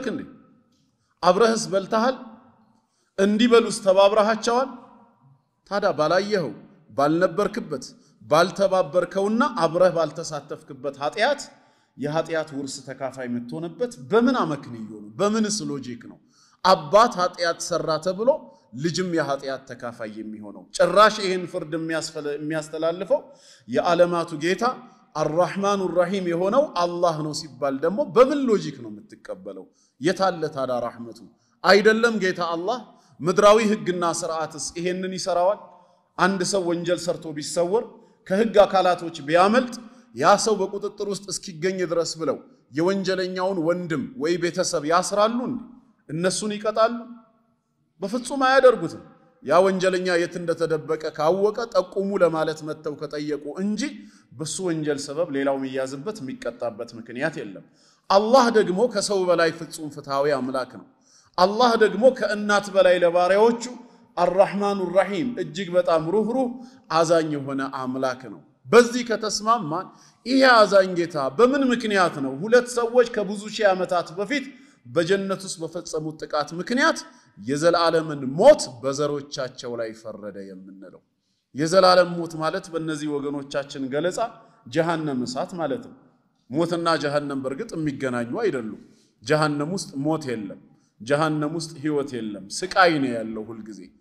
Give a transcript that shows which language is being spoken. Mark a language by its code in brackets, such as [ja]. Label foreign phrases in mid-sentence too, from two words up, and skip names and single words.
[am] እንዴ አብረህስ በልተሃል እንዲበሉስ ተባብረሃቸዋል ታዲያ ባላየኸው ባልነበርክበት ባልተባበርከውና አብረህ ባልተሳተፍክበት ኃጢያት የኃጢያት ውርስ ተካፋይ የምትሆንበት በምን አመክንዮ ነው በምንስ ሎጂክ ነው አባት ኃጢያት ሰራ ተብሎ ልጅም የኃጢያት ተካፋይ የሚሆነው ጭራሽ ይሄን ፍርድ የሚያስተላልፈው የዓለማቱ ጌታ [ar] الرحمن الرحيم [am] የሆነው አላህ ነው ሲባል ደግሞ በምን ሎጂክ ነው የምትቀበለው የታለ ታዳ ረህመቱ አይደለም ጌታ አላህ ምድራዊ ህግና ስርዓትስ ይሄንን ይሰራዋል አንድ ሰው ወንጀል ሰርቶ ቢሰወር ከህግ አካላቶች ቢያመልጥ ያ ሰው በቁጥጥር ውስጥ እስኪገኝ ድረስ ብለው የወንጀለኛውን ወንድም ወይ ቤተሰብ ያስራሉ እነሱን ይቀጣሉ በፍጹም አያደርጉትም ያ ወንጀለኛ የት እንደተደበቀ ካወቀ ጠቁሙ ለማለት መተው ከጠየቁ እንጂ በሱ ወንጀል ሰበብ ሌላው የሚያዝበት የሚቀጣበት ምክንያት የለም አላህ ደግሞ ከሰው በላይ ፍጹም ፍትሃዊ አምላክ ነው አላህ ደግሞ ከእናት በላይ ለባሪያዎቹ [ar] الرحمن الرحيم [am] እጅግ በጣም ሩህሩህ አዛኝ የሆነ አምላክ ነው በዚህ ከተስማማን ይሄ አዛኝ ጌታ በምን ምክንያት ነው ሁለት ሰዎች ከብዙ ሺህ ዓመታት በፊት በጀነት ውስጥ በፈጸሙት ጥቃት ምክንያት የዘላለምን ሞት በዘሮቻቸው ላይ ፈረደ የምንለው የዘላለም ሞት ማለት በእነዚህ ወገኖቻችን ገለጻ ጀሃነም እሳት ማለት ነው ሞትና ጀሃነም በርግጥ የሚገናኙ አይደሉም ጀሃነም ውስጥ ሞት የለም ጀሃነም ውስጥ ህይወት የለም ስቃይ ነው ያለው ሁሉ ጊዜ